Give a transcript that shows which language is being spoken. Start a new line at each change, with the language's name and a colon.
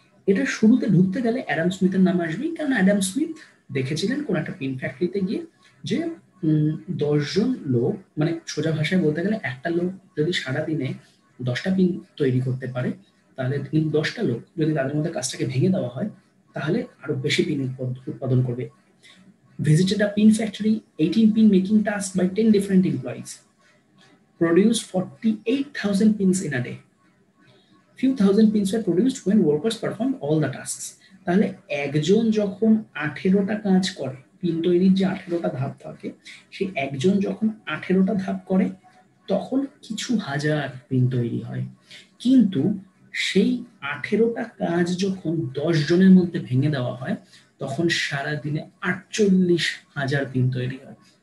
Bangla: এটা শুরুতে ঢুকতে গেলে অ্যাডাম স্মিথের নাম আসবেই, কারণ অ্যাডাম স্মিথ দেখেছিলেন কোন একটা পিন ফ্যাক্টরিতে গিয়ে যে 10জন লোক, মানে সোজা ভাষায় বলতে গেলে একটা লোক যদি সারাদিনে 10টা পিন তৈরি করতে পারে, তাহলে 10টা লোক যদি তাদের মধ্যে কাজটাকে ভেঙে দেওয়া হয়, তাহলে আরো বেশি পিন উৎপাদন করবে।
English: Visited a pin factory, 18 pin making task by 10 different employees, produced 48,000 pins in a day. Few thousand pins were produced when workers performed all the tasks.
Bangla: তাহলে একজন যখন 18টা কাজ করে, পিন তৈরির যে 18টা ধাপ থাকে, সেই একজন যখন 18টা ধাপ করে তখন কিছু হাজার পিন তৈরি হয়। কিন্তু সেই 18টা কাজ যখন 10 জনের মধ্যে ভেঙে দেওয়া হয়, তখন সারা দিনে 48,000 পিন তৈরি হয়।